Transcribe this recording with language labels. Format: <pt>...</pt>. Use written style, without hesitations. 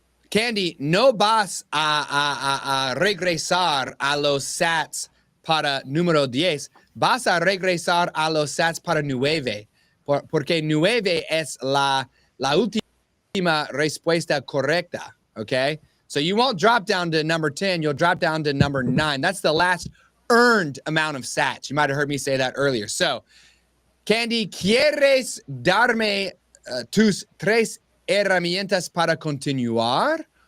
<es>Candy, no vas a regresar a los sats para número 10, vas a regresar a los sats para 9, porque 9 es la última respuesta correcta, okay?</es> <en>So you won't drop down to number 10, you'll drop down to number 9. That's the last earned amount of sats. You might have heard me say that earlier.</en> <es>So, Candy, ¿quieres darme tus 3 herramientas para continuar?</es>